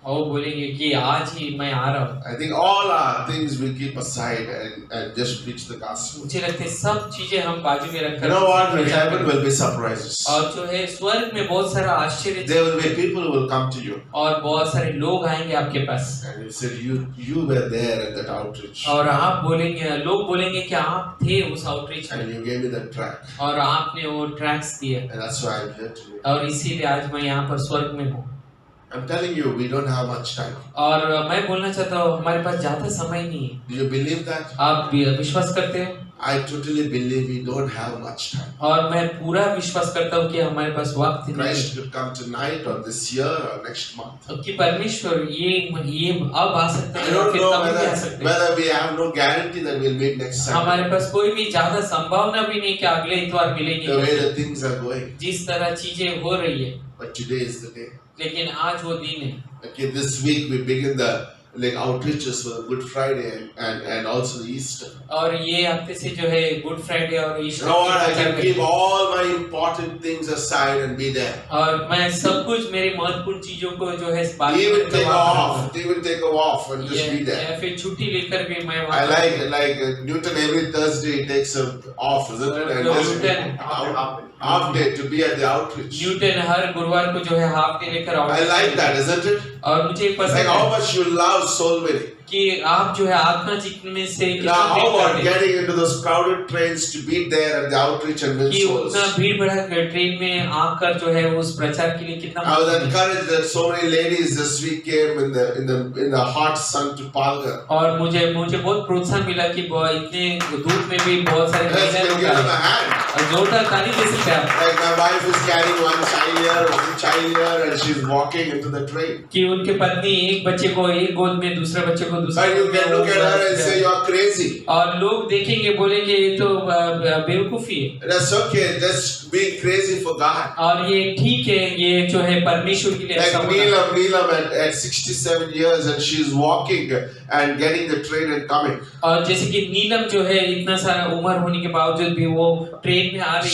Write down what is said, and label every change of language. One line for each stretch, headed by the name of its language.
Hindi: और वो बोलेंगे कि आज ही मैं आ रहा हूँ
English: I think all our things we keep aside and just preach the gospel.
Hindi: मुझे लगता है सब चीजें हम बाजू में
English: You
Hindi: रखकर
English: know what? In heaven will be surprises.
Hindi: और जो है स्वर्ग में बहुत सारा आश्चर्य
English: There will be people who will come to you
Hindi: और बहुत सारे लोग आएंगे आपके पास
English: and you said you were there at that outreach
Hindi: और आप बोलेंगे लोग बोलेंगे कि आप थे उस आउटरीच में
English: and you gave me that track
Hindi: और आपने वो ट्रैक्स दिए
English: and that's why I'm here today.
Hindi: और इसीलिए आज मैं यहाँ पर स्वर्ग में हूँ
English: I'm telling you, we don't have much time.
Hindi: और मैं बोलना चाहता हूँ हमारे पास ज्यादा समय नहीं है
English: Do you believe that?
Hindi: आप विश्वास करते हो
English: I totally believe we don't have much time.
Hindi: और मैं पूरा विश्वास करता हूँ कि हमारे पास वक्त नहीं
English: Christ could come tonight or this year or next month.
Hindi: है कि परमेश्वर ये अब आ सकते
English: I
Hindi: हैं
English: don't
Hindi: फिर
English: know
Hindi: कभी भी आ सकते हैं
English: whether we have no guarantee that we'll meet next Sunday.
Hindi: हमारे पास कोई भी ज्यादा संभावना भी नहीं कि अगले इतवार
English: The way
Hindi: मिलेंगे
English: the things are going.
Hindi: जिस तरह चीजें हो रही है
English: But today is the day.
Hindi: लेकिन आज वो दिन है
English: Okay, this week we begin the like outreaches for the Good Friday and also the Easter.
Hindi: और ये हफ्ते से जो है गुड फ्राइडे और
English: You
Hindi: Easter
English: know what? I
Hindi: की
English: can
Hindi: प्रचार
English: keep
Hindi: करें।
English: all my important things aside and be there.
Hindi: और मैं सब कुछ मेरी महत्वपूर्ण चीजों को जो है बाद में
English: Even take
Hindi: वहाँ
English: off,
Hindi: करूँगा।
English: even take off and just be there.
Hindi: या फिर छुट्टी लेकर भी मैं
English: I
Hindi: वहाँ
English: like Newton every Thursday he takes a off, isn't it? And just half day to be at the outreach.
Hindi: Newton हर गुरुवार को जो है हाफ डे लेकर
English: I like that, isn't it?
Hindi: और मुझे
English: Like
Hindi: पसंद
English: how
Hindi: है
English: much you love soul winning.
Hindi: कि आप जो है आत्मा जीतने से
English: Now,
Hindi: कितना करते हैं
English: getting into those crowded trains to be there at the outreach and win
Hindi: कि
English: souls?
Hindi: उतना भीड़ भड़ा ट्रेन में आकर जो है उस प्रचार के लिए कितना
English: I was
Hindi: महत्वपूर्ण है।
English: encouraged that so many ladies this week came in the hot sun to Palgar.
Hindi: और मुझे बहुत प्रोत्साहन मिला कि इतने धूप में भी बहुत सारे
English: Let's
Hindi: महिलाएं लोग
English: them a
Hindi: आए
English: hand.
Hindi: और जोरदार ताली दे सकते हैं आप
English: Like my wife is carrying one child here, and she's walking into the train.
Hindi: कि उनके पत्नी एक बच्चे को एक गोद में दूसरे बच्चे को दूसरे
English: But you
Hindi: गोद में
English: can look at her and say you're crazy.
Hindi: और लोग देखेंगे बोलेंगे ये तो बेवकूफी है
English: That's okay, just being crazy for God.
Hindi: और ये ठीक है ये जो है परमेश्वर के लिए ऐसा
English: Like
Hindi: होना।
English: Neelam at 67 years and she's walking and getting the train and coming.
Hindi: और जैसे कि नीलम जो है इतना सारा उम्र होने के बावजूद भी वो ट्रेन में आ रही